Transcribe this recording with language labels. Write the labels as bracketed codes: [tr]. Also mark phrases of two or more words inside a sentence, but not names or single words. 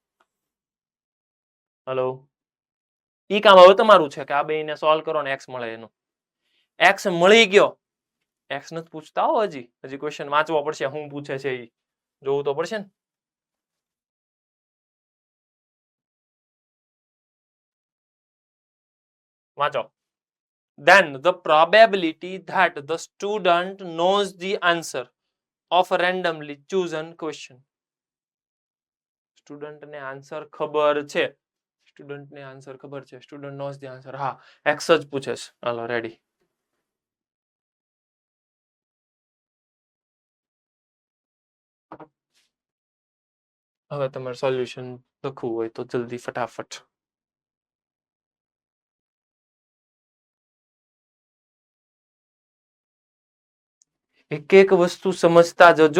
[gu] હેલો, ઈ કામ હવે તમારું છે કે આ બેયને સોલ્વ કરો ને x મળે. એનું x મળી ગયો. x નથી પૂછતા હો, હજી ક્વેશ્ચન વાંચવો પડશે. શું પૂછે છે એ જોવું તો પડશે ને. વાંચો. [en] Then the probability that the student knows the answer of a randomly chosen question. [gu] સ્ટુડન્ટ ને આન્સર ખબર છે. સ્ટુડન્ટ ને આન્સર ખબર છે. સ્ટુડન્ટ [en] knows the answer. [gu] હા, x જ પૂછે છે. હાલો રેડી. હવે તમારે સોલ્યુશન લખવું હોય તો જલ્દી ફટાફટ. એક એક વસ્તુ સમજતા જજો.